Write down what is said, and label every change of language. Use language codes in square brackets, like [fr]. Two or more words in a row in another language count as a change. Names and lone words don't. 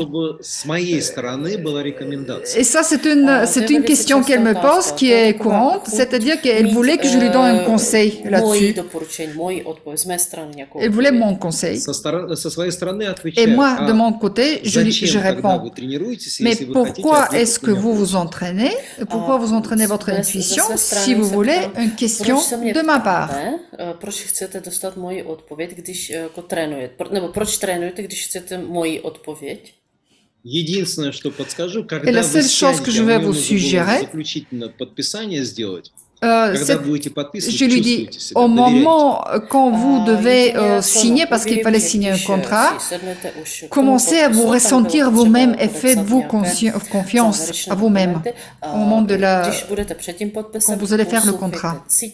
[fr] Et ça, c'est une question qu'elle me pose qui est courante, c'est-à-dire qu'elle voulait que je lui donne un conseil là-dessus. Elle voulait mon conseil. Et moi, de mon côté, je réponds. Mais pourquoi est-ce que vous vous entraînez? Pourquoi vous entraînez votre intuition, si vous voulez, une question de ma part. [cs] Proč chcete dostat moji odpověď, když trénujete? Nebo proč trénujete, když chcete moji odpověď? [fr] Et la seule chose que je vais vous suggérer, Je lui dis, au moment quand vous devez signer, parce qu'il fallait signer un contrat, commencez à vous ressentir vous-même et faites-vous confiance à vous-même au moment de quand vous allez faire le contrat.